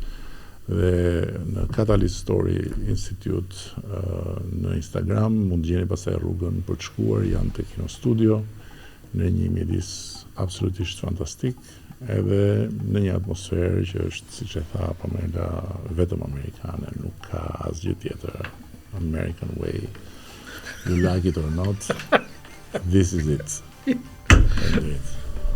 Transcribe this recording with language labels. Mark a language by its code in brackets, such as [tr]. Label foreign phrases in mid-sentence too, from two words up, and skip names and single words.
[sq] Dhe në Catalyst Story Institute në Instagram mund gjeni pastaj rrugën për të shkuar, janë te Kinostudio në një mjedis absolutisht fantastik, edhe në një atmosferë që është, siç e tha Pamela, vetëm amerikane, nuk ka asgjë tjetër. [en] American way. You like it or not, this is it.